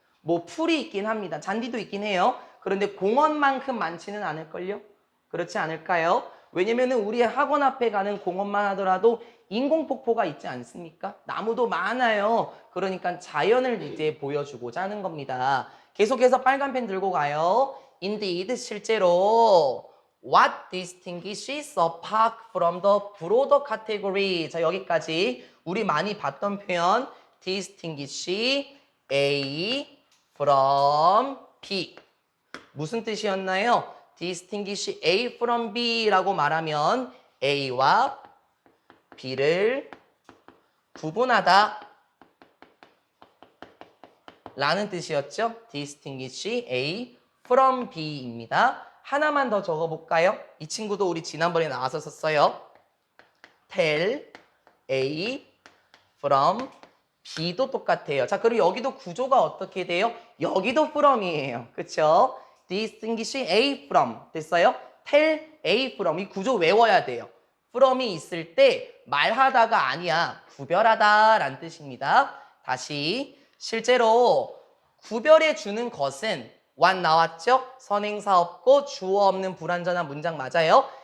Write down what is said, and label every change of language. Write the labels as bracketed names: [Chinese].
[Korean] 뭐 풀이 있긴 합니다. 잔디도 있긴 해요. 그런데 공원만큼 많지는 않을걸요? 그렇지 않을까요? 왜냐면은 우리 학원 앞에 가는 공원만 하더라도 인공폭포가 있지 않습니까? 나무도 많아요. 그러니까 자연을 이제 보여주고자 하는 겁니다. 계속해서 빨간 펜 들고 가요. [English] Indeed, [Korean] 실제로 [English] What distinguishes a park from the broader category? [Korean] 자, 여기까지 우리 많이 봤던 표현 [English] distinguish A from B. [Korean] 무슨 뜻이었나요? [English] distinguish A from B라고 [Korean] 말하면 A와 B를 구분하다 라는 뜻이었죠. [English] distinguish A from B입니다. [Korean] 하나만 더 적어볼까요? 이 친구도 우리 지난번에 나와서 썼어요. [English] tell A from B도 [Korean] 똑같아요. 자, 그리고 여기도 구조가 어떻게 돼요? 여기도 from이에요. 그쵸? [English] distinguish A from [Korean] 됐어요? [English] tell A from [Korean] 이 구조 외워야 돼요. from이 있을 때 말하다가 아니야. 구별하다 라는 뜻입니다. 다시 실제로 구별해 주는 것은 what 나왔죠? 선행사 없고 주어 없는 불완전한 문장 맞아요.